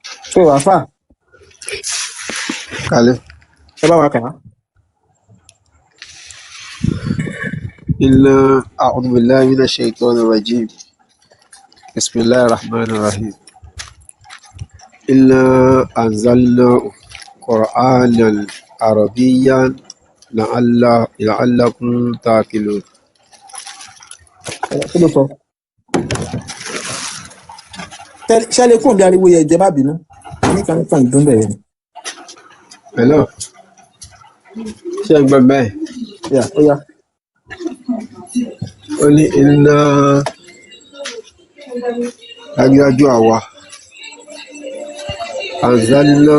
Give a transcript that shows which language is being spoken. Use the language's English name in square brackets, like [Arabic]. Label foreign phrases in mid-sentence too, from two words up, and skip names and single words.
[Yoruba] So àfà Kalẹ̀. ẹ bá wa kà á. [Arabic] إنا أعوذ بالله من الشيطان الرجيم. بسم الله الرحمن الرحيم إنا أنزلنا قرآنا عربيا لعلكم تعقلون. [Yoruba] Kí ló sọ? Ṣé lè kúrò bí ariwo yẹn jẹ́ má bínú? Ní kan kan ìdún bẹ̀rẹ̀ ni. Hello. Ṣé ẹ gbọ́ bẹ́ẹ̀? Yà ó yá. Ó ní inna dájúdájú àwa anzalna